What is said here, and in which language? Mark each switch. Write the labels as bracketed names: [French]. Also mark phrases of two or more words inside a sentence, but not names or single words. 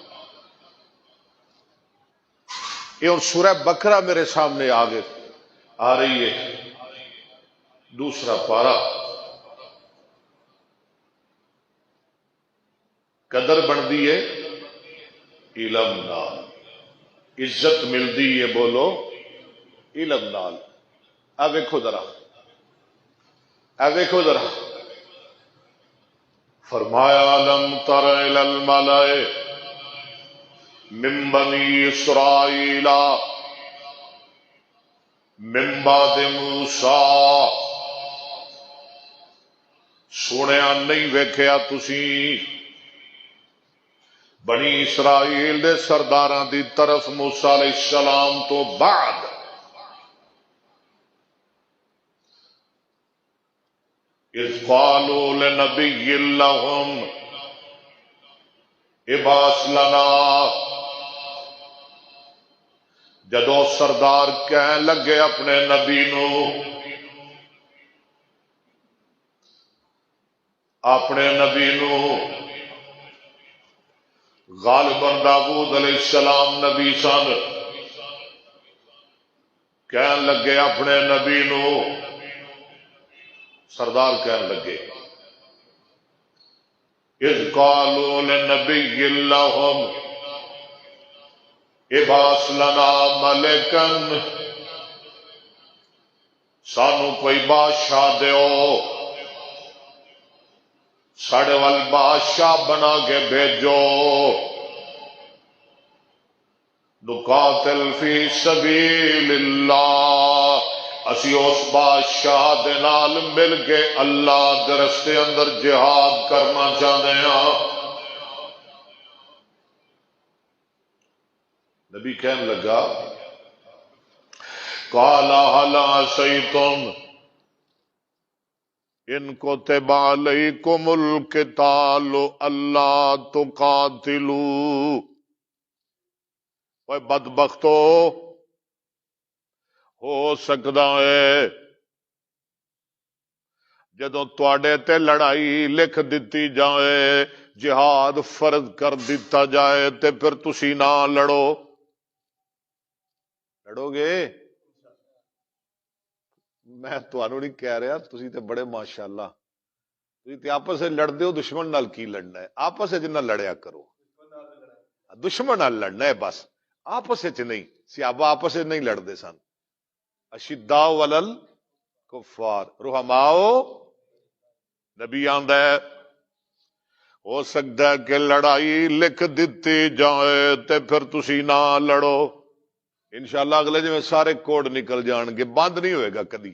[Urdu] یہ اور سورہ بقرہ میرے سامنے آگے آ رہی ہے، دوسرا پارہ۔ [Punjabi] قدر بنتی ہے علم نال، عزت ملتی ہے بولو علم نال۔ اے ویکھو ذرا، اے ویکھو ذرا، فرمایا [Arabic] لم تر الی الملأ من بنی اسرائیل من بعد موسیٰ، [Punjabi] سنیا نہیں ویکھیا تسی بنی اسرائیل دے سرداراں دی طرف موسیٰ [Arabic] علیہ السلام [Punjabi] تو بعد، [Arabic] اذ قالوا لنبی لہم ابعث لنا، [Punjabi] جدو سردار کہن لگے اپنے نبی نو، اپنے نبی نو، غالباً داؤد [Arabic] علیہ السلام [Punjabi] نبی سن، کہن لگے اپنے نبی نو، سردار کہن لگے [Arabic] اذ قالوا لنبی لہم، ابعث لنا ملکن، [Punjabi] سانو کوئی بادشاہ دیو، ساڑے وال بادشاہ بنا کے بھیجو، [Arabic] نقاتل فی سبیل اللہ، [Punjabi] اسی اس بادشاہ دے نال مل کے اللہ دے رستے اندر جہاد کرنا چاہتے ہیں۔ [Urdu] نبی کہنے لگا [Arabic] قال هل عصیتم ان کتب علیکم القتال الا تقاتلوا، [Punjabi] اوے بدبختو، ہو سکتا ہے جدوں تواڈے تے لڑائی لکھ دتی جائے، جہاد فرض کر دیتا جائے تے پھر تسی نہ لڑو گے؟ میں تانوں نہیں کہہ رہا، تسی تے بڑے ماشاءاللہ، تسی تے آپس میں لڑدے ہو، دشمن نال کی لڑنا ہے؟ آپس میں نہ لڑیا کرو، دشمن نال لڑنا ہے بس، آپس میں نہیں۔ صحابہ آپس میں نہیں لڑتے سن، [Arabic] اشداء ولل کفار رحماؤ، [Punjabi] نبی آندا ہے ہو سکتا ہے کہ لڑائی لکھ دیتی جائے تے پھر تسی نہ لڑو، انشاءاللہ اگلے جی سارے کوڈ نکل جان گے، بند نہیں ہوئے گا کدی۔